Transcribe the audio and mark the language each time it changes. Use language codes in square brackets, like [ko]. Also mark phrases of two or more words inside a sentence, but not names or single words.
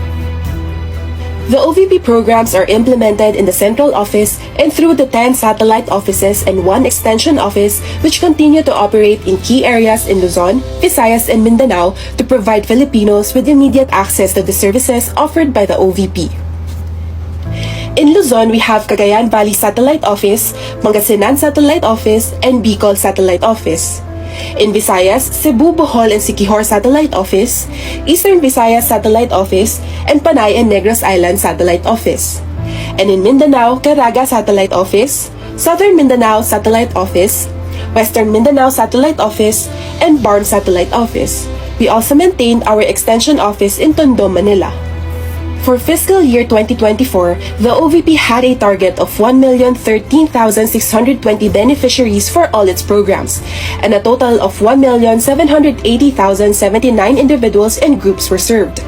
[en] The OVP programs are implemented in the central office and through the 10 satellite offices and 1 extension office which continue to operate in key areas in Luzon, Visayas, and Mindanao to provide Filipinos with immediate access to the services offered by the OVP. In Luzon, we have Cagayan Valley Satellite Office, Pangasinan Satellite Office, and Bicol Satellite Office. In Visayas, Cebu, Bohol, and Siquijor Satellite Office, Eastern Visayas Satellite Office, and Panay and Negros Island Satellite Office. And in Mindanao, Caraga Satellite Office, Southern Mindanao Satellite Office, Western Mindanao Satellite Office, and Barm Satellite Office. We also maintained our extension office in Tondo, Manila. For fiscal year 2024, the OVP had a target of 1,013,620 beneficiaries for all its programs, and a total of 1,780,079 individuals and groups were served.